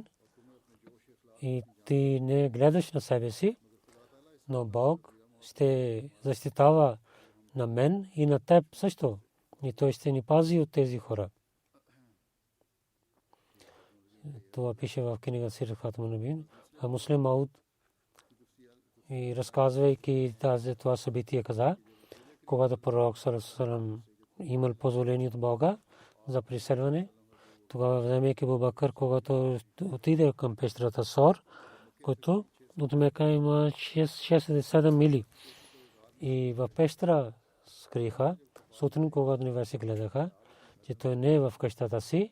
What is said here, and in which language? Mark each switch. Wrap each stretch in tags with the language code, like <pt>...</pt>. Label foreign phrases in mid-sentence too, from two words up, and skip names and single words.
<bg>И ти не гледаш на себе си, но Бог ще защитава на мен и на теб също. И той ще ни пази от тези хора. Това пише в книга Сират Хатмун Набиин. А Муслим Мауд и разказвайки това събитие каза, когато пророк</bg> <ar>صلى الله عليه وسلم</ar> <bg>имал позволение от Бога за преселване, тогава вземайки Абу Бакр, когато отиде към пещерата Сор, който от Мека има 6-7 мили. И в пещера скриха, сутрин, когато университет гледаха, че той не е в къщата си.</bg>